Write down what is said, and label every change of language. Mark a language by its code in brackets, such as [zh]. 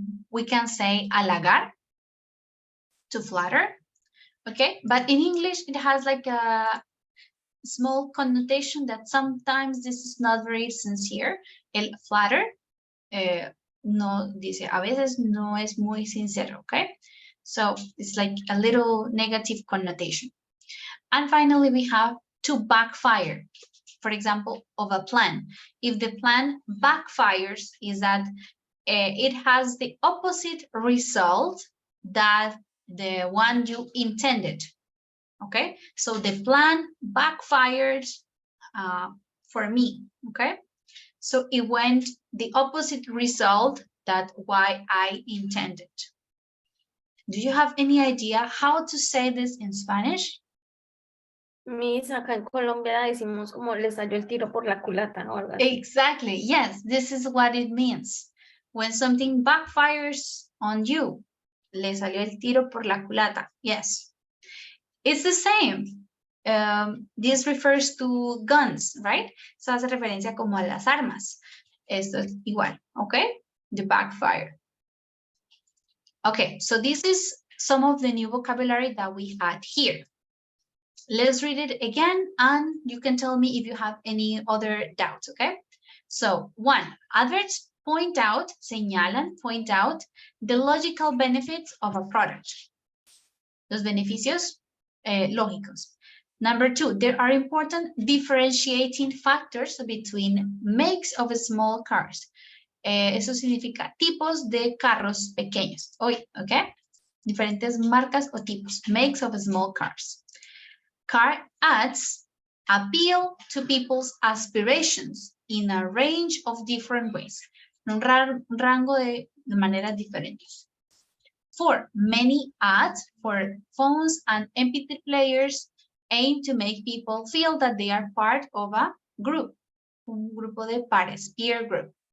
[en] We can say halagar, to flatter, okay? But in English, it has like a small connotation that sometimes this is not very sincere. [es] El flatter, no, dice, a veces no es muy sincero, okay? [en] So it's like a little negative connotation. And finally, we have to backfire, for example, of a plan. If the plan backfires, is that it has the opposite result that the one you intended, okay? So the plan backfired for me, okay? So it went the opposite result that why I intended. Do you have any idea how to say this in Spanish? [es] Miss, acá en Colombia decimos como le salió el tiro por la culata o algo así. [en] Exactly, yes, this is what it means. When something backfires on you, [es] le salió el tiro por la culata, [en] yes. It's the same. This refers to guns, right? [es] Eso hace referencia como a las armas. Esto es igual, okay? [en] The backfire. Okay, so this is some of the new vocabulary that we had here. Let's read it again, and you can tell me if you have any other doubts, okay? So, 1, adverts point out, señalan, point out the logical benefits of a product. [es] Los beneficios lógicos. [en] Number 2, there are important differentiating factors between makes of small cars. [es] Eso significa tipos de carros pequeños. Okay? Diferentes marcas o tipos, [en] makes of small cars. Car ads appeal to people's aspirations in a range of different ways. [es] Un rango de maneras diferentes. [en] 4, many ads for phones and MP3 players aim to make people feel that they are part of a group, [es] un grupo de pares, [en] peer group.